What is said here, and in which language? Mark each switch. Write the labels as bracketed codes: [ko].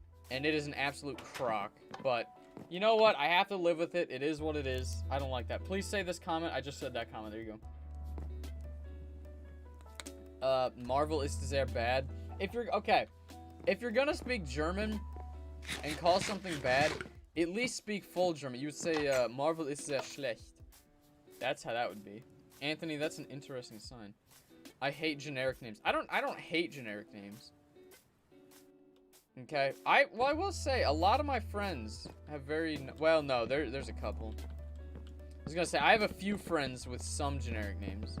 [en] And it is an absolute crock. But, you know what? I have to live with it. It is what it is. I don't like that. Please say this comment. I just said that comment. There you go. [de] Marvel ist sehr bad. [en] If you're gonna speak German and call something bad, at least speak full German. You would say, [de] Marvel ist sehr schlecht. [en] That's how that would be. Anthony, that's an interesting sign. I hate generic names. I don't hate generic names. Okay. I will say, a lot of my friends have very... Well, no, there's a couple. I was gonna say, I have a few friends with some generic names.